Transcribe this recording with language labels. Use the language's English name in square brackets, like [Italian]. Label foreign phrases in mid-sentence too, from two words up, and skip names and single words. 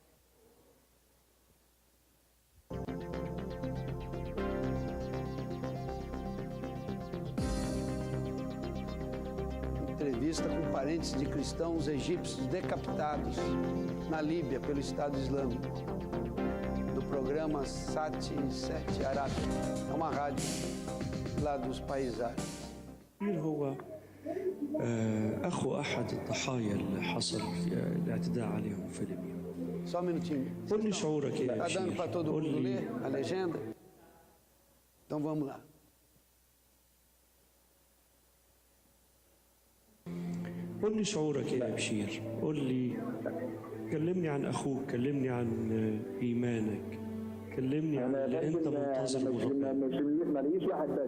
[Portuguese] Entrevista com parentes de cristãos egípcios decapitados na Líbia pelo Estado Islâmico, do programa Sati 7 Arabi. É uma rádio lá dos países árabes. [Arabic] هو أخو أحد الضحايا اللي حصل في الاعتداء عليهم في ليبيا. [Portuguese] Só um minutinho. [Arabic] قل لي شعورك يا [Portuguese] Está dando para todo [Arabic] بشير. [Portuguese] mundo ler a legenda? Então vamos lá. [Arabic] قل لي شعورك يا بشير. قل لي، كلمني عن أخوك، كلمني عن إيمانك، كلمني عن اللي أنت منتظر من ربنا. ماليش واحد بس.